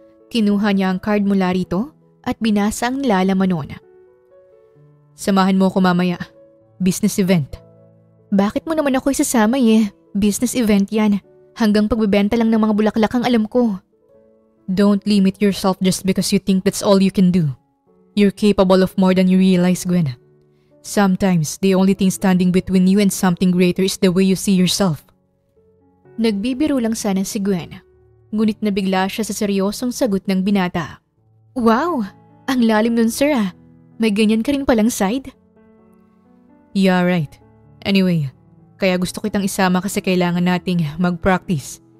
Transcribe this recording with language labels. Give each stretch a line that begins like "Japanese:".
Filipino: Kinuha niya ang card mula rito at binasa ang nilalaman nun. Samahan mo ako mamaya. Business event. Bakit mo naman ako isasama Business event yan. Hanggang pagbebenta lang ng mga bulaklak ang alam ko.
English: Don't limit yourself just because you think that's all you can do. You're capable of more than you realize, Gwen. Sometimes, the only thing standing between you and something greater is the way you see yourself.
Filipino: Nagbibiro lang sana si Gwen. Ngunit nabigla siya sa seryosong sagot ng binata. Wow! Ang lalim nun, sir ah. May ganyan ka rin palang side?
English: Yeah, right. Anyway,
Filipino: kaya gusto kitang isama kasi kailangan nating mag-practice.